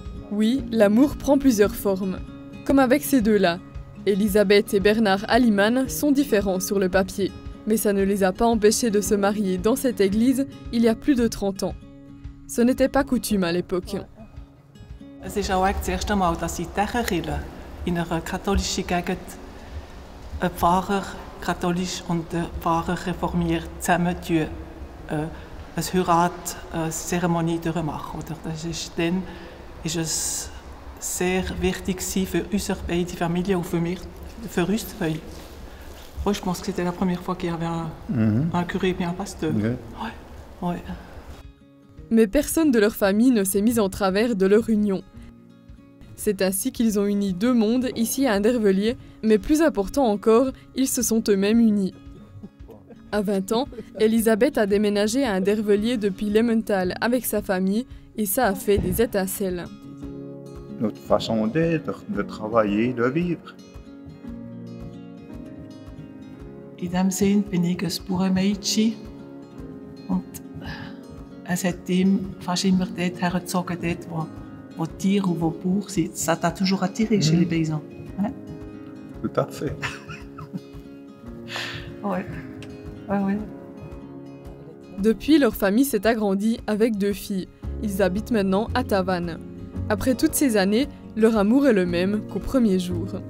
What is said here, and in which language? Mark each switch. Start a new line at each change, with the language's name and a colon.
French: Oui, l'amour prend plusieurs formes. Comme avec ces deux-là. Elisabeth et Bernard Aliman sont différents sur le papier. Mais ça ne les a pas empêchés de se marier dans cette église il y a plus de 30 ans. Ce n'était pas coutume à l'époque.
German: Es ist auch das erste Mal, dass in dieser Kirche, in einer katholischen Gegend, ein Pfarrer katholisch und ein Pfarrer reformiert zusammen eine Heiratszeremonie durchmachen. Dann ist es sehr wichtig für unsere beiden Familien und für mich, für uns zwei.
French: Oui, je pense que c'était la première fois qu'il y avait un curé et un pasteur. Okay. Ouais, ouais. Mais personne de leur famille ne s'est mis en travers de leur union. C'est ainsi qu'ils ont uni deux mondes ici à Andervellier, mais plus important encore, ils se sont eux-mêmes unis. À 20 ans, Elisabeth a déménagé à Andervellier depuis Lemmental avec sa famille et ça a fait des étincelles. Notre façon d'être, de travailler, de vivre.
German: In diesem Sinn bin ich ein Bauernmädchen und es hat ihm fast immer dort hergezogen, wo Tiere und wo Bauern sind.
French: Ça t'a toujours attiré chez les paysans? Hein? Tout à fait. Ouais. Ouais, ouais. Depuis, leur famille s'est agrandie avec 2 filles. Ils habitent maintenant à Tavannes. Après toutes ces années, leur amour est le même qu'au premier jour.